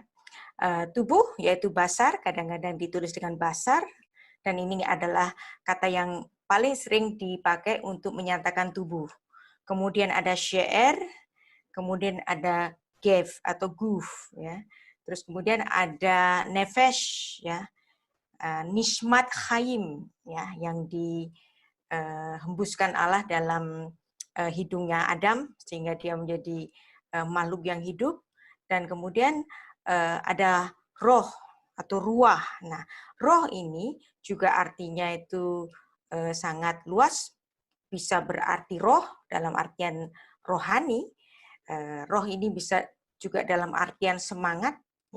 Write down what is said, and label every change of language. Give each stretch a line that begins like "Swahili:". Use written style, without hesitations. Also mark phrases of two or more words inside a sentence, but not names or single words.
Indonesian: Tubuh yaitu basar, kadang-kadang ditulis dengan basar, dan ini adalah kata yang paling sering dipakai untuk menyatakan tubuh. Kemudian ada sye'er, kemudian ada gef atau guf, ya. Terus kemudian ada nefesh, ya,
Hebrew: נשמת חיים,
Indonesian: ya, yang dihembuskan Allah dalam hidungnya Adam sehingga dia menjadi makhluk yang hidup, dan kemudian ada roh atau ruah. Nah, roh ini juga artinya itu sangat luas, bisa berarti roh dalam artian rohani, roh ini bisa juga dalam artian semangat, ya.